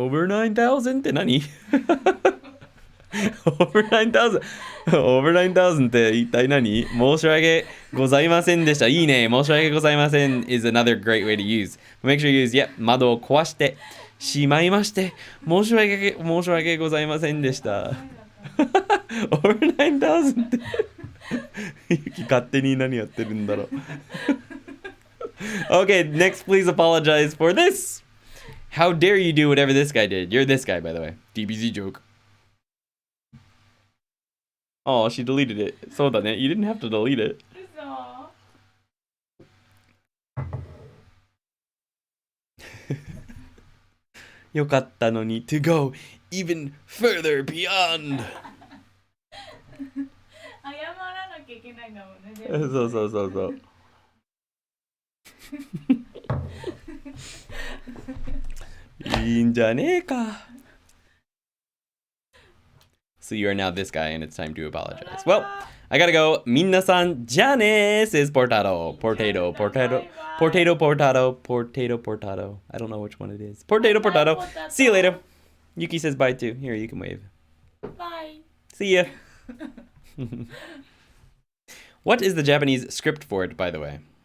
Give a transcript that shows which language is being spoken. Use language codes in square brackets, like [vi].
[ja] Over 9,000って何Over 9,000 Over 9,000って一体何？申し訳ございませんでした。いいね。 [en] 申し訳ございません is another great way to use. Make sure you use, yep, [ja] 窓を壊してしまいまして。申し訳ございませんでした。Over 9,000って勝手に何やってるんだろう。 [en] Okay, next please apologize for this. How dare you do whatever this guy did? You're this guy, by the way. DBZ joke. Oh, she deleted it. [ja] そうだね。 [en] You didn't have to delete it. [ja] よかったのに [en] to go even further beyond. [ja] 謝らなきゃいけないんだもんね。そう。いいんじゃねえか。 [en] So you are now this guy and it's time to apologize. Well, I gotta go. [ja] みんなさん、じゃあね [en] says Portado. Potato. I don't know which one it is. Potato. See you later. Yuki says bye too. Here, you can wave. Bye. See ya. What is the Japanese script for it, by the way?